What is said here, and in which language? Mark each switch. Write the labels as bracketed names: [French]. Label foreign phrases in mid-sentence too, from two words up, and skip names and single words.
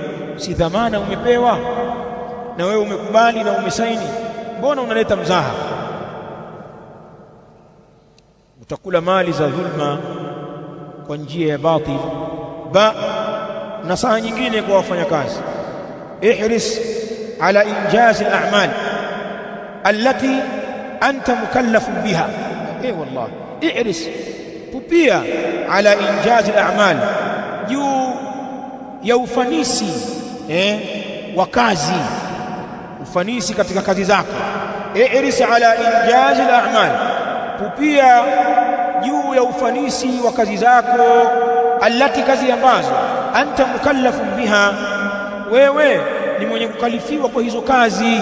[Swahili] Si dhamana umepewa na wewe umekubali na umesaini, mbona unaleta mzaha? Utakula mali za dhulma kwa njia ya batil. Nasaha nyingine kwa wafanyakazi, [Arabic] احرص على إنجاز الأعمال التي أنت مكلف بها. [Swahili] Wallah, ihris, pupia [Arabic] على إنجاز الأعمال, [Swahili] juu ya ufanisi wa kazi, ufanisi katika kazi zako. [Arabic] احرص على إنجاز الأعمال, [Swahili] pupia juu ya ufanisi wa kazi zako. Allati, kazi ambazo [Arabic] أنت مكلف بها, [Swahili] wewe ni mwenye kukalifiwa kwa hizo kazi.